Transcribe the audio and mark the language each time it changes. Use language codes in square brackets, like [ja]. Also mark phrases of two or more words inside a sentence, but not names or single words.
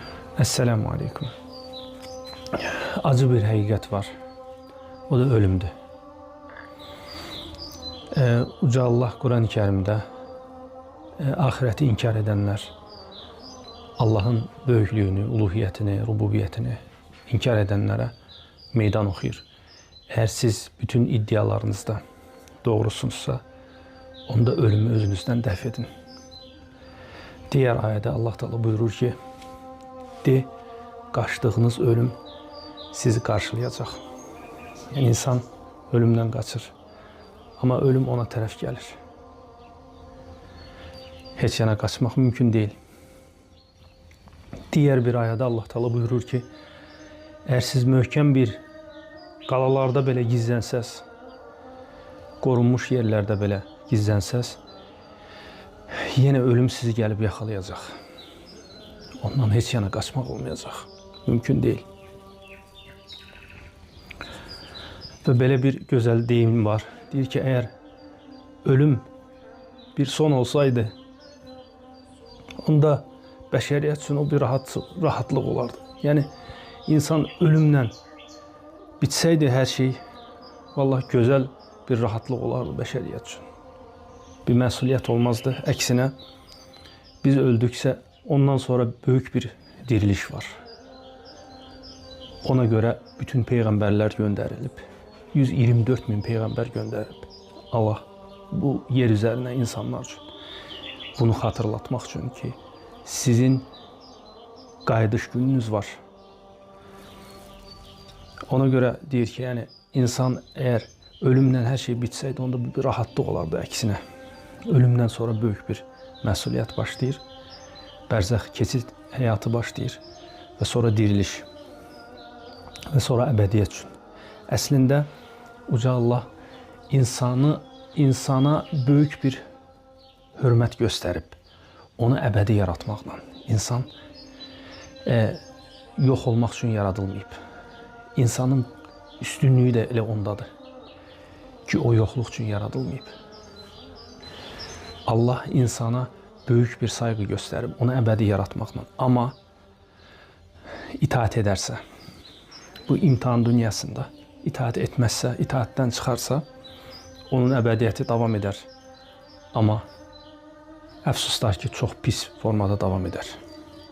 [az] Esselamu Aleyküm. Acı bir həqiqət var. [tr] O da ölümdür. [az] Uca Allah [tr] Quran-ı Kerimdə ahireti inkar edenler, Allah'ın böyüklüğünü, uluhiyyətini, rububiyyətini inkar edenlere meydan oxuyur. Eğer siz bütün iddialarınızda doğrusunuzsa, [az] onda ölümü [tr] özünüzden dəf edin. Diğer ayədə [az] Allah Teala buyurur ki, de, qaçdığınız ölüm sizi qarşılayacaq. [tr] Yani insan ölümden kaçır. Ama ölüm [az] ona tərəf gəlir. Heç yana qaçmaq [tr] mümkün değil. Diğer bir [az] ayədə Allah Teala buyurur ki, [tr] eğer siz [az] möhkəm bir qalalarda belə gizlənsəz, qorunmuş yerlərdə belə gizlənsəz, yenə ölüm sizi gəlib yaxalayacaq. Ondan heç yana qaçmaq olmayacaq. [tr] Mümkün değil. Ve böyle bir güzel deyim var. [az] Deyir ki, eğer ölüm bir son olsaydı, onda bəşəriyyət üçün o bir rahatlıq olardı. Yani insan ölümlə bitseydi her şey, [tr] vallahi güzel [az] bir rahatlıq olardı bəşəriyyət üçün. Bir məsuliyyət olmazdı. Əksinə, biz öldüksə ondan sonra [tr] büyük bir diriliş [az] var. [tr] Ona göre bütün peygamberler gönderilip, 124 bin peygamber gönderip, Allah bu yer üzerine insanlar için bunu hatırlatmak için ki sizin qayıdış gününüz var. Ona göre deyir ki, yani insan eğer ölümden her şey bitseydi, [az] onda bir rahatlıq olardı əksinə. Ölümden sonra büyük bir məsuliyyət başlayır. Bərzəx keçid həyatı başlayır ve sonra diriliş ve sonra əbədiyyət üçün. Əslində Uca Allah insana [tr] büyük bir hörmət gösterip [az] onu əbədi yaratmaqla, insan yok olmaq üçün yaradılmayıb. İnsanın üstünlüğü [tr] de [az] elə ondadır ki, o yoxluq üçün yaradılmayıb. [tr] Allah insana büyük bir saygı gösterip [az] onu əbədi yaratmaqla, [tr] ama itaat ederse, bu imtihan dünyasında itaat etmezse, itaatten çıkarsa, onun əbədiyyəti devam eder. Ama [az] əfsuslar ki, [tr] çok pis formada devam eder.